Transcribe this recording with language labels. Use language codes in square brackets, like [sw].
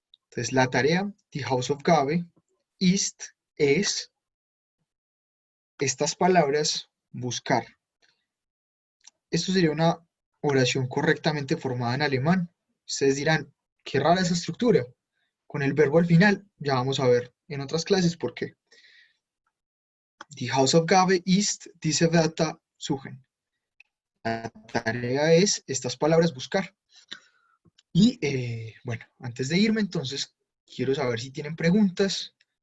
[es] Entonces, la tarea, [de] die Hausaufgabe, ist, es, [es] estas palabras, buscar. Esto sería una oración correctamente formada en alemán. Ustedes dirán, qué rara esa estructura. Con el verbo al final, ya vamos a ver en otras clases por qué. [de] Die Hausaufgabe ist diese Wörter suchen. [es] La tarea es estas palabras buscar. Y bueno, antes de irme, entonces, quiero saber si tienen preguntas.